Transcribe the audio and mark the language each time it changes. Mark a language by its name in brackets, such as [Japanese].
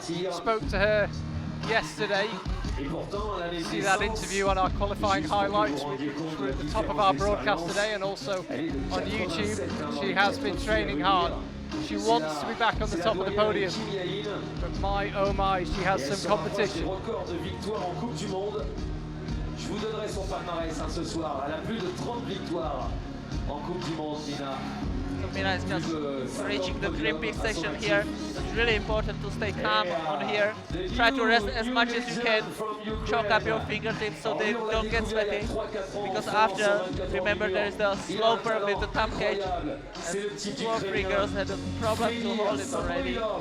[English] Spoke to her yesterday. See that interview on our qualifying highlights, which were at the top of our broadcast today, and also on YouTube. She has been training hard. She wants to be back on the top of the podium, but my oh my, she has some competition. [French] Je vous donnerai son palmarès ce soir. Elle a plus de 30 victoires en Coupe du Monde, Mina. [English] Mina is just reaching the crimping section here. It's really important to stay calm on here. Try to rest as much as you can. Choke up your fingertips so they don't get sweaty. Because after, remember, there is the sloper with the thumb cage. And 2 or 3 girls had a problem to hold it already.